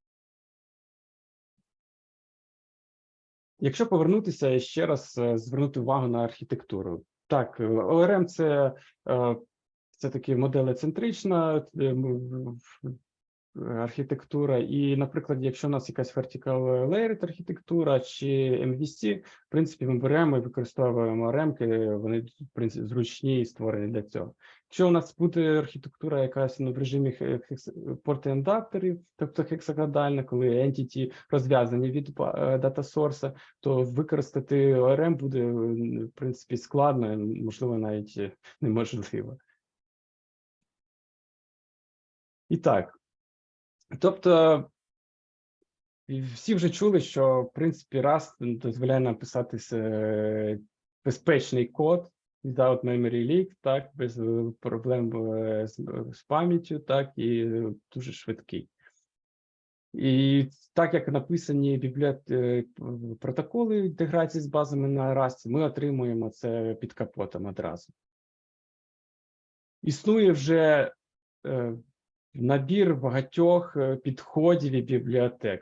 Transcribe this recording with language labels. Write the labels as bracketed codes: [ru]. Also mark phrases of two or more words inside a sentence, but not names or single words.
[uk] Якщо повернутися і ще раз звернути увагу на архітектуру. Так, ORM – це таки моделецентрична архітектура, і, наприклад, якщо у нас якась [en] vertical layered [uk] архітектура чи MVC, в принципі, ми беремо і використовуємо ремки, вони, в принципі, зручні і створені для цього. Якщо у нас буде архітектура якась в режимі порт-індакторів, тобто хексагональна, коли entity розв'язані від дата-сорса, то використати ORM буде, в принципі, складно, можливо, навіть неможливо. І так, тобто, всі вже чули, що, в принципі, Rust дозволяє написати безпечний код [en] without memory leak, [uk] так, без проблем з пам'яттю, так, і дуже швидкий. І так, як написані протоколи інтеграції з базами на Rust, ми отримуємо це під капотом одразу. Існує вже набір багатьох підходів і бібліотек.